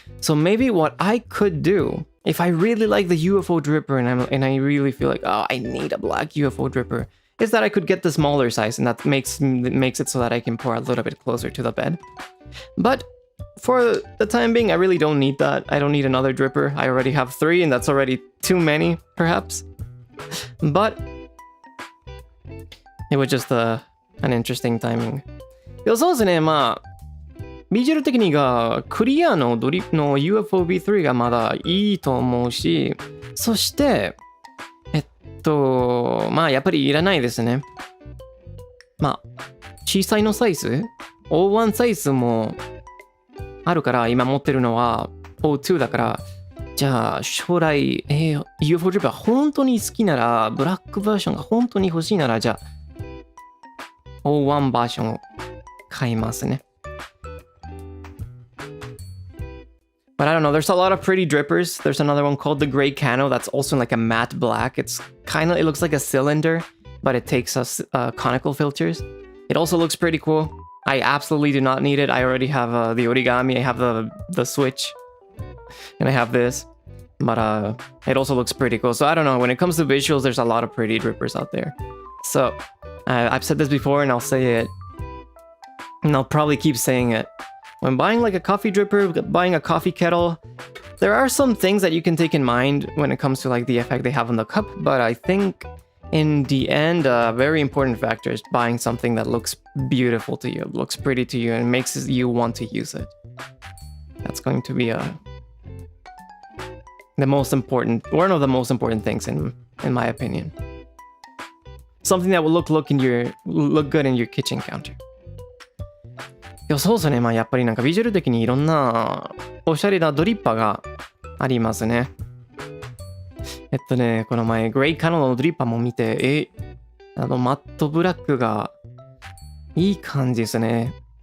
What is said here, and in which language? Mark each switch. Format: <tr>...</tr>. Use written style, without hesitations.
<en>So maybe what I could do, if I really like the UFO dripper and I really feel like, oh, I need a black UFO dripper, is that I could get the smaller size, and that makes it so that I can pour a little bit closer to the bed. But for the time being, I really don't need that. I don't need another dripper. I already have 3, and that's already too many, perhaps. But it was just an interesting timing.</en> <ja>そうですね、まあビジュアル的にがクリアのドリップの UFO-V3 がまだいいと思うし、そしてまあやっぱりいらないですね。まあ小さいのサイズ O1 サイズもあるから、今持ってるのは O2 だから、じゃあ将来、UFO ドリップが本当に好きなら、ブラックバージョンが本当に欲しいなら、じゃあ O1 バージョンを買いますね。</ja> <en>But I don't know, there's a lot of pretty drippers. There's another one called the Gray Cano that's also like a matte black. It looks like a cylinder, but it takes conical filters. It also looks pretty cool. I absolutely do not need it. I already have the origami, I have the switch, and I have this. But it also looks pretty cool. So I don't know, when it comes to visuals, there's a lot of pretty drippers out there. So I've said this before and I'll say it, and I'll probably keep saying it. When buying like a coffee dripper, buying a coffee kettle, there are some things that you can take in mind when it comes to like the effect they have on the cup, but I think in the end, a very important factor is buying something that looks beautiful to you, looks pretty to you, and makes you want to use it. That's going to be one of the most important things in my opinion. Something that will look good in your kitchen counter.</en> <ja>いや、そうですね。まあやっぱりなんかビジュアル的にいろんなおしゃれなドリッパーがありますね。この前グレイカノのドリッパーも見て、マットブラックがいい感じですね。</ja>